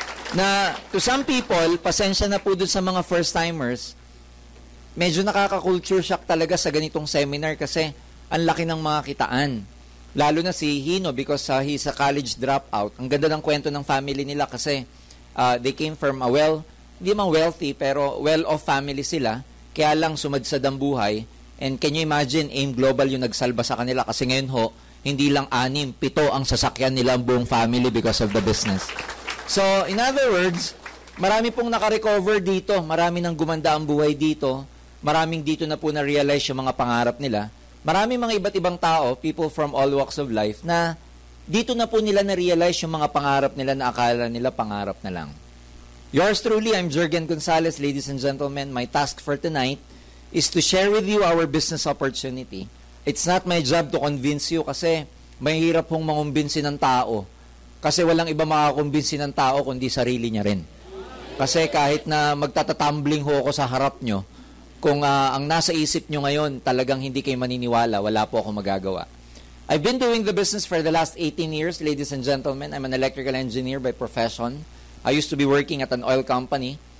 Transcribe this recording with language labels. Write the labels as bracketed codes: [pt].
[tl] Na [en] to some people, [tl] pasensya na po dun sa mga first-timers, medyo nakaka-culture shock talaga sa ganitong seminar kasi ang laki ng mga kitaan. Lalo na si Hino [en] because he's a college dropout. [tl] Ang ganda ng kwento ng family nila kasi they came from a hindi man wealthy, pero well-off family sila. Kaya lang sumadsad ang buhay. [en] And can you imagine, [tl] AIM Global yung nagsalba sa kanila kasi ngayon ho, hindi lang 6, 7 ang sasakyan nila ang buong family [en] because of the business. So, in other words, [tl] marami pong nakarecover dito, marami nang gumanda ang buhay dito, maraming dito na po na-realize yung mga pangarap nila, maraming mga iba't ibang tao, [en] people from all walks of life, [tl] na dito na po nila na-realize yung mga pangarap nila na akala nila pangarap na lang. [en] Yours truly, I'm Jurgen Gonzalez, ladies and gentlemen. My task for tonight is to share with you our business opportunity. It's not my job to convince you [tl] kasi mahirap pong mangumbinsi ng tao. Kasi walang iba makakumbinsi ng tao kundi sarili niya rin. Kasi kahit na magtatatumbling ho ako sa harap nyo, kung ang nasa isip nyo ngayon talagang hindi kayo maniniwala, wala po ako magagawa. [en] I've been doing the business for the last 18 years, ladies and gentlemen. I'm an electrical engineer by profession. I used to be working at an oil company.